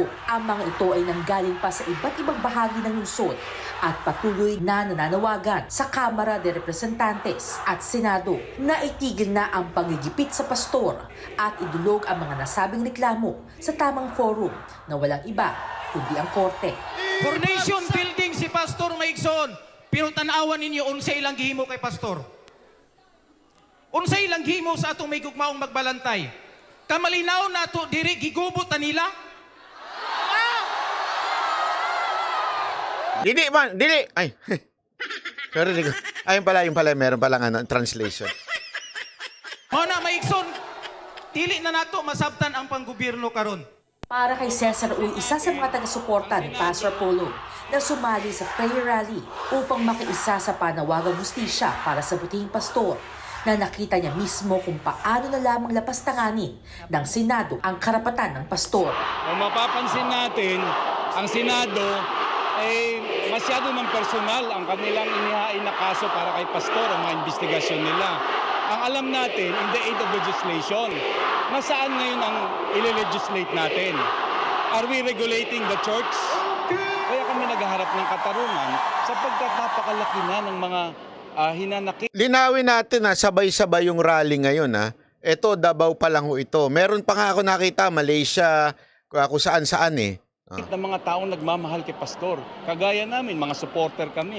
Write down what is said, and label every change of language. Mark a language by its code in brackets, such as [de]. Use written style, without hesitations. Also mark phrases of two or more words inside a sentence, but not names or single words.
[tl] Ang mga ito ay nanggaling pa sa iba't ibang bahagi ng lungsod at patuloy na nananawagan sa Kamara de Representantes at Senado na itigil na ang panggigipit sa pastor at idulog ang mga nasabing reklamo sa tamang forum na walang iba kundi ang korte. [en] Coronation building [ceb] si Pastor Maigsoon, pero tanawan ninyo unsa ilang gihimo kay Pastor. Unsa ilang gihimo sa atong may gugmaong magbalantay. Kamalinaw na ato diri gigubot nila. Dili man, dili. Ay. [tl] Pero ayun pala, meron palang translation. [ceb] Mao na Maigsoon, dili na nato masabtan ang panggobyerno karon. [tl] Para kay Cesar Uy, isa sa mga taga-suporta ni Pastor Apollo na sumali sa [en] prayer rally [tl] upang makiisa sa panawagang hustisya para sa butihing pastor na nakita niya mismo kung paano na lamang lapastanganin ng Senado ang karapatan ng pastor. Kung mapapansin natin, ang Senado ay masyado ng personal ang kanilang inihain na kaso para kay pastor ang mga investigasyon nila. Ang alam natin, [en] in the aid of legislation, [tl] nasaan ngayon ang ile-legislate natin? [en] Are we regulating the church? [tl] Kaya kami naghaharap ng katarungan sapagkat napakalaki na ng mga hinanakit. Linawin natin sabay-sabay yung rally ngayon Ito, Davao pa lang ito. Meron pa nga ako nakita, Malaysia, kung saan-saan Ng mga taong nagmamahal kay pastor. Kagaya namin, mga supporter kami.